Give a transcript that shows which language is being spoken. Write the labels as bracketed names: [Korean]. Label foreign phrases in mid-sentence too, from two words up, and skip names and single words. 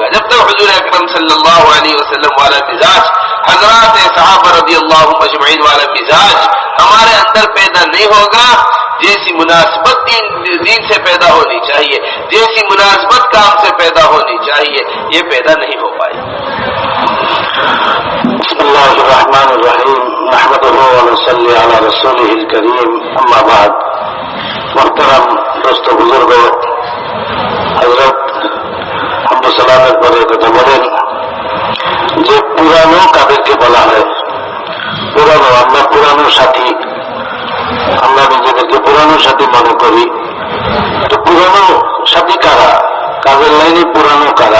[Urdu] جب تک حضور اکرم صلی اللہ علیہ وسلم والا مزاج، حضرات صحابہ رضی اللہ اجمعین والا مزاج ہمارے اندر پیدا نہیں ہوگا، جیسی مناسبت دین سے پیدا ہونی چاہیے، جیسی مناسبت کام سے پیدا ہونی چاہیے، یہ پیدا نہیں ہو پائے۔ [Arabic] بسم اللہ الرحمن الرحیم، نحمدہ ونصلی علی رسولہ الکریم، اما بعد۔ [Urdu] محترم دوستو بزرگوں، حضرت حمد و [Bangla] সালামের পরে কথা বলেন যে পুরানো কাদেরকে বলা হয়? পুরানো, আমরা পুরানো সাথী, আমরা নিজেদেরকে পুরানো সাথী মনে করি। তো পুরানো সাথী কারা? কাজের লাইনে পুরানো কারা?